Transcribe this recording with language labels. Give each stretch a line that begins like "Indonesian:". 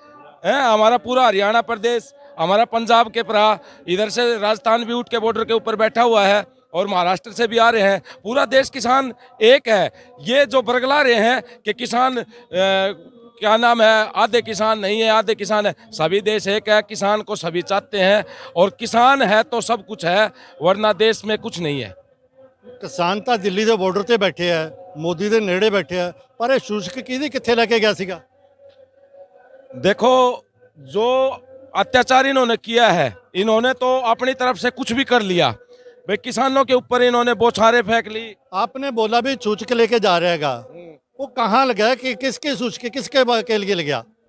Hindi: हमारा पूरा हरियाणा प्रदेश, हमारा पंजाब के परा, इधर से राजस्थान भी उठ के बॉर्डर के ऊपर बैठा हुआ है, और महाराष्ट्र से भी आ रहे हैं। पूरा देश किसान एक है। ये जो बरगला रहे हैं कि किसान क्या नाम है आधे किसान नहीं है, आधे किसान है, सभी देश एक है। किसान को सभी चाहते हैं, और किसान है तो सब कुछ है, वरना देश में कुछ नहीं है।
Punjabi: ਕਿਸਾਨ ਤਾਂ ਦਿੱਲੀ ਦੇ ਬਾਰਡਰ ਤੇ ਬੈਠੇ ਆ, ਮੋਦੀ ਦੇ ਨੇੜੇ ਬੈਠੇ ਆ, ਪਰ ਇਹ ਸ਼ੂਸ਼ਕ ਕਿਹਦੀ ਕਿੱਥੇ ਲੈ ਕੇ ਗਿਆ ਸੀਗਾ?
Hindi: देखो, जो अत्याचार इन्होंने किया है, इन्होंने तो अपनी तरफ से कुछ भी कर लिया। भाई किसानों के ऊपर इन्होंने बौछारें फेंक ली। आपने बोला भी सूचक लेके जा रहेगा, वो कहाँ लगा है कि किसके सूचक के लिए ले गया?